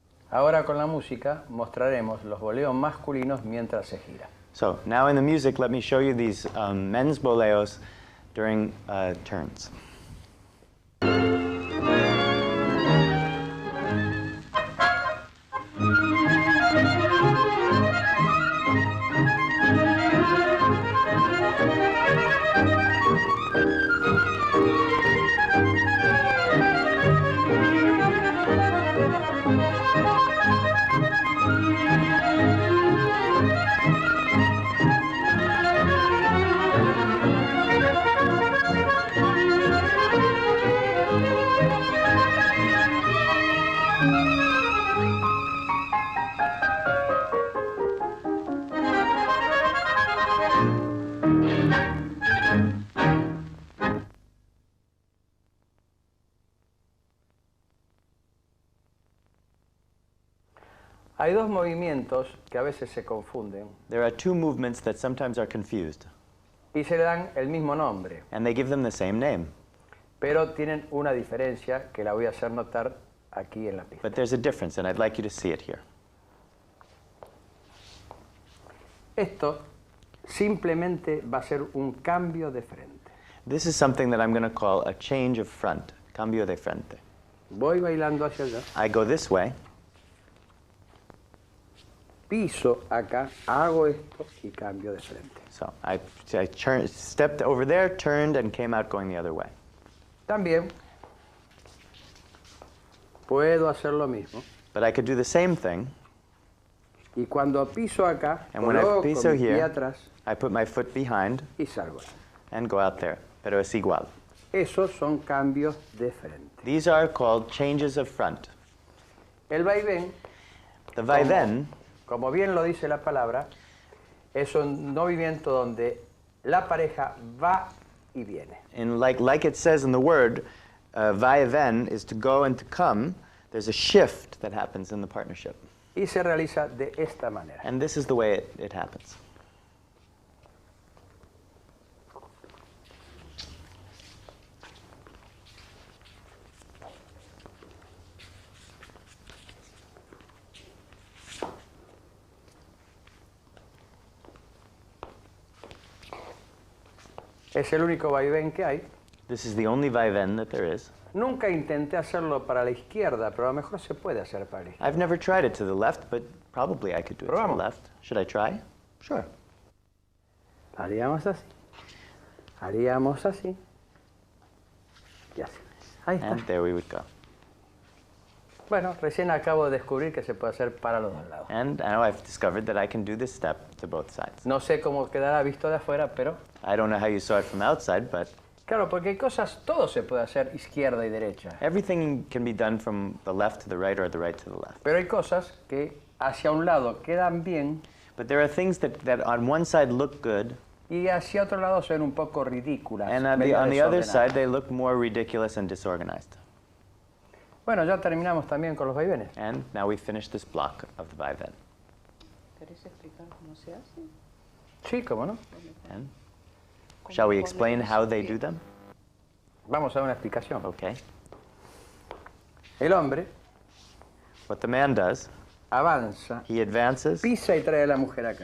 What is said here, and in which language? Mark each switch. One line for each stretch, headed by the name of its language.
Spanish: Ahora con la música mostraremos los boleos masculinos mientras se gira.
English: So now in the music, let me show you these men's boleos during turns.
Spanish: Hay dos movimientos que a veces se confunden.
English: There are two movements that sometimes are confused.
Spanish: Y se le dan el mismo nombre.
English: And they give them the same name.
Spanish: Pero tienen una diferencia que la voy a hacer notar aquí en la pista.
English: But there's a difference, and I'd like you to see it here.
Spanish: Esto simplemente va a ser un cambio de frente.
English: This is something that I'm going to call a change of front.
Spanish: Cambio de frente. Voy bailando hacia allá.
English: I go this way.
Spanish: Piso acá, hago esto y cambio de frente.
English: So I stepped over there, turned, and came out going the other way.
Spanish: También puedo hacer lo mismo.
English: But I could do the same thing.
Spanish: Y cuando piso acá,
English: And when I
Spanish: coloco piso mi pie
English: here,
Spanish: atrás
English: I put my foot behind
Spanish: y salgo.
English: and go out there.
Spanish: Pero es igual. Esos son cambios de frente.
English: These are called changes of front.
Spanish: El vaivén,
English: The vaivén,
Spanish: como bien lo dice la palabra, es un movimiento donde la pareja va y viene.
English: and like it says in the word, vaivén is to go and to come. There's a shift that happens in the partnership.
Spanish: Y se realiza de esta manera.
English: And this is the way it happens.
Spanish: Es el único vaivén que hay.
English: This is the only vaivén that there is.
Spanish: Nunca intenté hacerlo para la izquierda, pero a lo mejor se puede hacer para la izquierda.
English: I've never tried it to the left, but probably I could do it to the
Spanish: Probamos.
English: left. Should I try? Sure.
Spanish: Haríamos así. Haríamos así. Y así. Ahí está.
English: And there we would go.
Spanish: Bueno, recién acabo de descubrir que se puede hacer para los dos lados.
English: And now I've discovered that I can do this step to both sides.
Spanish: No sé cómo quedará visto de afuera, pero
English: I don't know how you saw it from outside, but
Spanish: claro, porque hay cosas, todo se puede hacer izquierda y derecha.
English: everything can be done from the left to the right or the right to the left.
Spanish: Pero hay cosas que hacia un lado quedan bien
English: But there are things that on one side look good,
Spanish: y hacia otro lado son un poco ridículas.
English: and
Spanish: medio
English: on the other
Spanish: desordenadas.
English: side they look more ridiculous and disorganized.
Spanish: Bueno, ya terminamos también con los vaivenes.
English: And now we finish this block of the vaivén.
Spanish: ¿Querés explicar cómo se hace? Sí, cómo no.
English: And shall we explain how they do them?
Spanish: Vamos a dar una explicación.
English: Okay.
Spanish: El hombre
English: What the man does,
Spanish: avanza,
English: he advances,
Spanish: pisa y trae a la mujer acá.